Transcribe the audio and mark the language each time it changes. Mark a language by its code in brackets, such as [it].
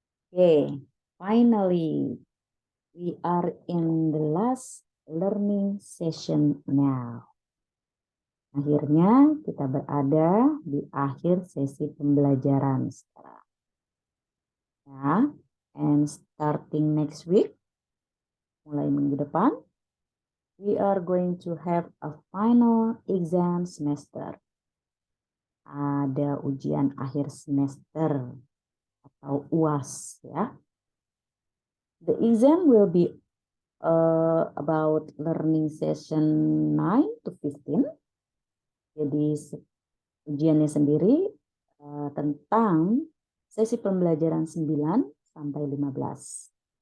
[en] Okay, finally we are in the last learning session now. [id] Akhirnya kita berada di akhir sesi pembelajaran sekarang. [en] Ya, and starting next week, [id] mulai minggu depan, [en] we are going to have a final exam semester. [id] Ada ujian akhir semester atau UAS ya. [en] The exam will be about learning session 9 to 15. [id] Jadi ujiannya sendiri tentang sesi pembelajaran 9 sampai 15.